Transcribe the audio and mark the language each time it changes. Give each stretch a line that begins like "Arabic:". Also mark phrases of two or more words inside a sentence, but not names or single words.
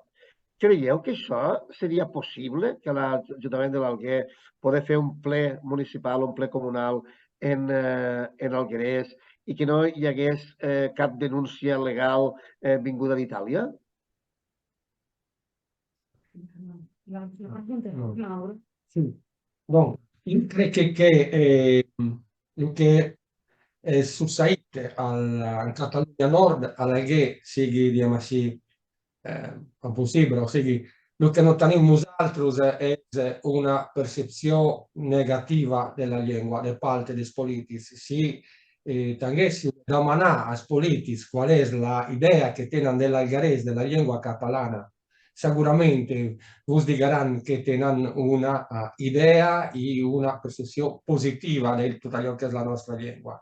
Catalan: Creieu que això seria possible, que l'Ajuntament de l'Alguer poder fer un ple municipal, un ple comunal en Alguerès i que no hi hagués cap denúncia legal vinguda d'Itàlia? La pregunta è Mauro.
Italian: Sì, Donc, io credo che succede in Catalogna Nord, all'Alghè, sigui, diciamo così, possibile,
Catalan: o sigui, el que no tenim nosaltres és una percepció negativa de la llengua de part dels polítics. Si tinguéssim de demanar als polítics qual és la idea que tenen de l'algarès, de la llengua catalana, seguramente vos diran que tenen una idea i una percepció positiva de tot allò que és la nostra llengua.